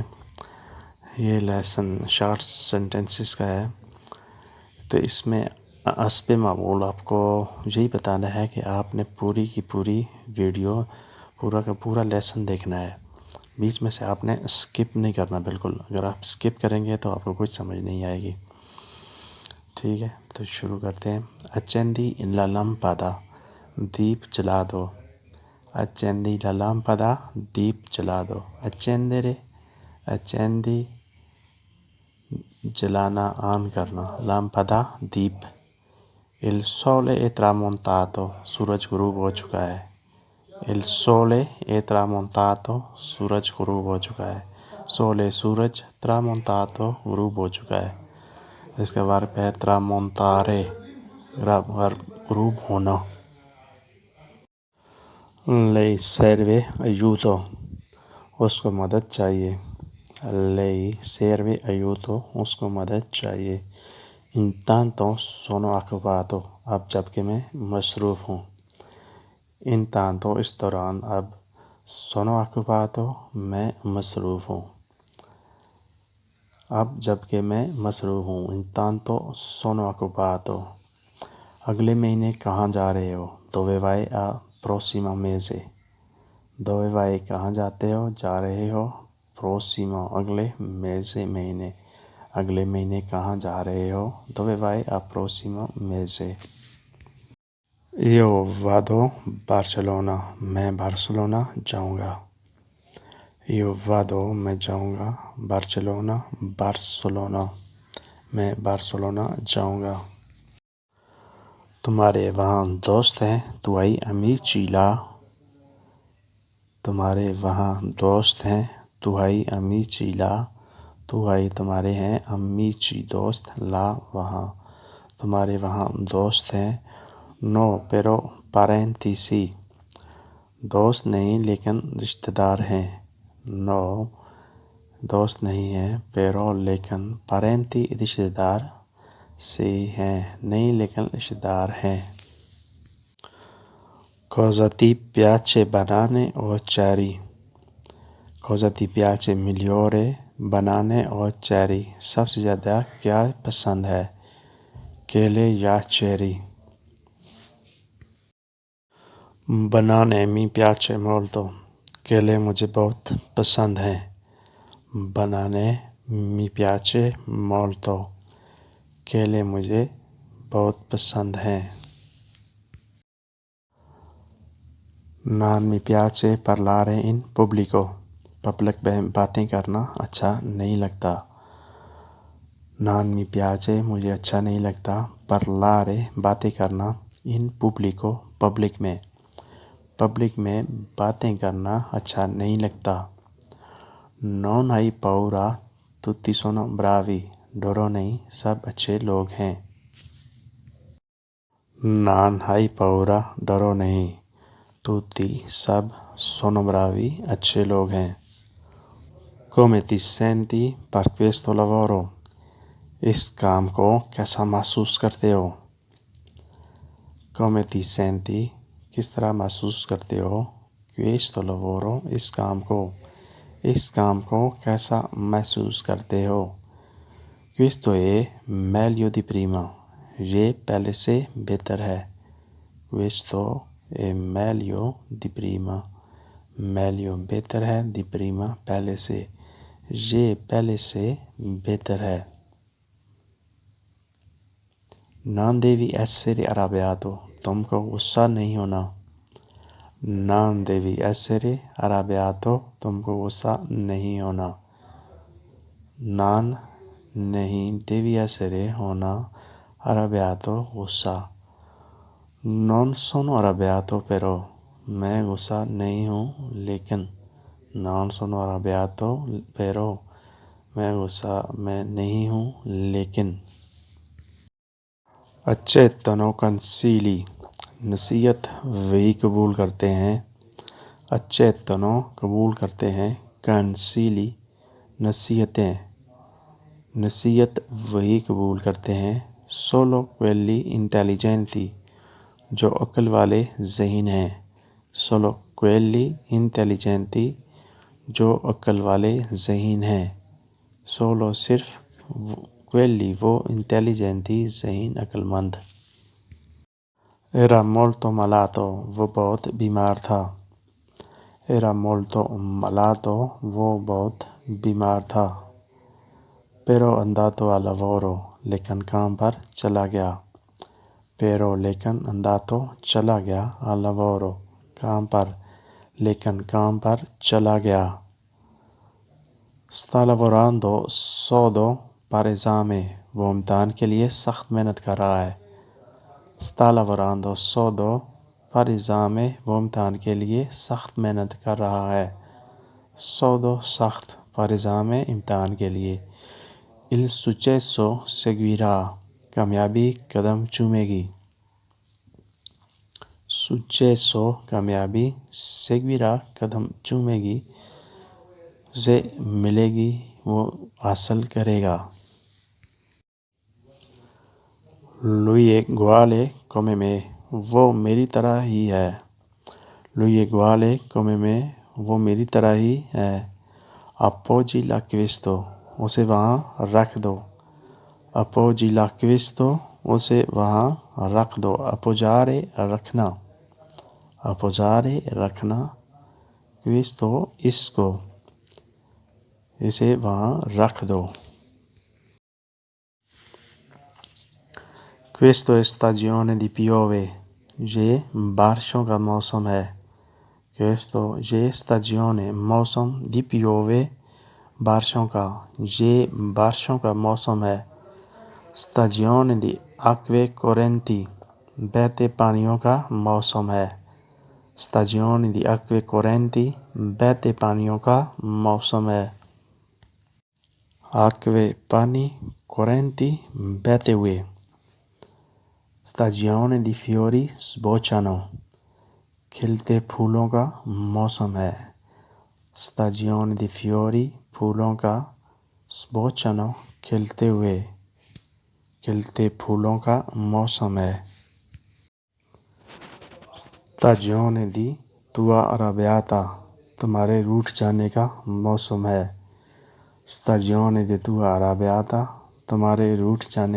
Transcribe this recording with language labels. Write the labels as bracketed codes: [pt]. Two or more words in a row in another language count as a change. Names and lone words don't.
[ur] یہ لیسن شارٹ سینٹنسز کا ہے، تو اس میں حسب معمول آپ کو یہی بتانا ہے کہ آپ نے پوری کی پوری ویڈیو پورا کا پورا لیسن دیکھنا ہے، بیچ میں سے آپ نے اسکپ نہیں کرنا بالکل۔ اگر آپ اسکپ کریں گے تو آپ کو کچھ سمجھ نہیں آئے گی، ٹھیک ہے؟ تو شروع کرتے ہیں۔ [it] Accendi la lampada, [ur] دیپ جلا دو۔ [it] Accendi la lampada, [ur] دیپ جلا دو۔ [it] Accendere، accendi [ur] جلانا آن کرنا، lampada دیپ۔ [it] Il sole è tramontato، [ur] سورج غروب ہو چکا ہے۔ [it] Il sole è tramontato، [ur] سورج غروب ہو چکا ہے۔ Sole سورج، tramontato غروب ہو چکا ہے۔ اس کا ورب ہے tramontare، غروب ہونا۔ [it] Lei serve aiuto، [ur] اس کو مدد چاہیے۔ [it] Lei serve aiuto، [ur] اس کو مدد چاہیے۔ [it] Intanto sono occupato، [ur] اب جبکہ میں مصروف ہوں۔ Intanto اس دوران، اب [it] sono occupato [ur] میں مصروف ہوں، اب جبکہ میں مصروف ہوں۔ [it] Intanto sono occupato۔ [ur] اگلے مہینے کہاں جا رہے ہو؟ [it] Dove vai al prossimo mese؟ Dove vai [ur] کہاں جاتے ہو، جا رہے ہو؟ Prossimo اگلے، mese مہینے، اگلے مہینے کہاں جا رہے ہو؟ [it] Dove vai al prossimo mese؟ Io vado Barcellona، [ur] میں بارسلونا جاؤں گا۔ [it] Io vado [ur] میں جاؤں گا، Barcellona بارسلونا، میں بارسلونا جاؤں گا۔ تمہارے وہاں دوست ہیں؟ [it] Tu hai amici là؟ [ur] تمہارے وہاں دوست ہیں؟ [it] Tu hai amici là؟ Tu hai [ur] تمہارے ہیں، amici دوست، là وہاں، تمہارے وہاں دوست ہیں۔ [it] No però parenti sì، [ur] دوست نہیں لیکن رشتہ دار ہیں۔ No دوست نہیں ہیں، però لیکن، parenti رشتہ دار، sì ہیں نہیں لیکن رشتہ دار ہیں۔ [it] Cosa ti piace banane o cherry؟ Cosa ti piace migliore banane o cherry؟ [ur] سب سے زیادہ کیا پسند ہے، کیلے یا چیری؟ [it] Banane mi piace molto، [ur] کیلے مجھے بہت پسند ہیں۔ [it] Banane mi piace molto، [ur] کیلے مجھے بہت پسند ہیں۔ [it] Non mi piace parlare in pubblico، [ur] پبلک میں باتیں کرنا اچھا نہیں لگتا۔ [it] Non mi piace [ur] مجھے اچھا نہیں لگتا، parlare باتیں کرنا، [it] in pubblico [ur] پبلک میں، پبلک میں باتیں کرنا اچھا نہیں لگتا۔ [it] Non hai paura tutti sono bravi، [ur] ڈرو نہیں سب اچھے لوگ ہیں۔ [it] Non hai paura [ur] ڈرو نہیں، tutti سب، [it] sono bravi [ur] اچھے لوگ ہیں۔ [it] Come ti senti per questo lavoro؟ [ur] اس کام کو کیسا محسوس کرتے ہو؟ [it] Come ti senti [ur] کس طرح محسوس کرتے ہو؟ [it] Questo lavoro [ur] اس کام کو، اس کام کو کیسا محسوس کرتے ہو؟ [it] Questo è meglio di prima، [ur] یہ پہلے سے بہتر ہے۔ [it] Questo è meglio di prima، meglio [ur] بہتر ہے، [it] di prima [ur] پہلے سے، یہ پہلے سے بہتر ہے۔ [it] Non devi essere arrabbiato، [ur] تم کو غصہ نہیں ہونا۔ [it] Non devi essere arrabbiato، [ur] تم کو غصہ نہیں ہونا۔ Non نہیں، [it] devi essere [ur] ہونا، arrabbiato غصہ۔ [it] Non sono arrabbiato però، [ur] میں غصہ نہیں ہوں لیکن۔ [it] Non sono arrabbiato però، [ur] میں غصہ میں نہیں ہوں لیکن۔ [it] Accettano consigli، [ur] نصیحت وہی قبول کرتے ہیں۔ Accettano قبول کرتے ہیں، consigli نصیحتیں، نصیحت وہی قبول کرتے ہیں۔ [it] Solo quelli intelligenti، [ur] جو عقل والے ذہین ہیں۔ [it] Solo quelli intelligenti [ur] جو عقل والے ذہین ہیں solo صرف quelli وہ intelligenti ذہین عقل مند [it] Era molto malato [ur] وہ بہت بیمار تھا [it] Era molto malato [ur] وہ بہت بیمار تھا [it] Pero andato al lavoro [ur] لیکن کام پر چلا گیا Pero لیکن andato چلا گیا [it] al lavoro [ur] کام پر لیکن کام پر چلا گیا [it] Sta lavorando sodo per esame [ur] وہ امتحان کے لیے سخت محنت کر رہا ہے [it] Sta lavorando sodo per esame [ur] وہ امتحان کے لیے سخت محنت کر رہا ہے sodo سخت [it] per esame [ur] امتحان کے لیے [it] Il successo seguirà [ur] کامیابی قدم چومے گی Successo کامیابی seguirà قدم چومے گی اسے ملے گی وہ حاصل کرے گا Lui [it] è uguale come me [ur] وہ میری طرح ہی ہے [it] Lui è uguale come me [ur] وہ میری طرح ہی ہے [it] Appoggi l'acquisto [ur] اسے وہاں رکھ دو [it] Appoggi l'acquisto [ur] اسے وہاں رکھ دو Appoggiare رکھنا Appoggiare رکھنا Questo اس کو اسے وہاں رکھ دو [it] Questo è stagione di piove [ur] یہ بارشوں کا موسم ہے Questo یہ stagione موسم [it] di piove [ur] بارشوں کا یہ بارشوں کا موسم ہے [it] Stagione di acque correnti [ur] بہتے پانیوں کا موسم ہے [it] Stagione di acque correnti [ur] بہتے پانیوں کا موسم ہے Acque پانی correnti بہتے ہوئے [it] Stagione di fiori sbocciano [ur] کھلتے پھولوں کا موسم ہے [it] Stagione di fiori [ur] پھولوں کا sbocciano کھلتے ہوئے کھلتے پھولوں کا موسم ہے [it] Stagione di tua arrabbiata [ur] تمہارے روٹھ جانے کا موسم ہے [it] Stagione di tua arrabbiata [ur] تمہارے روٹھ جانے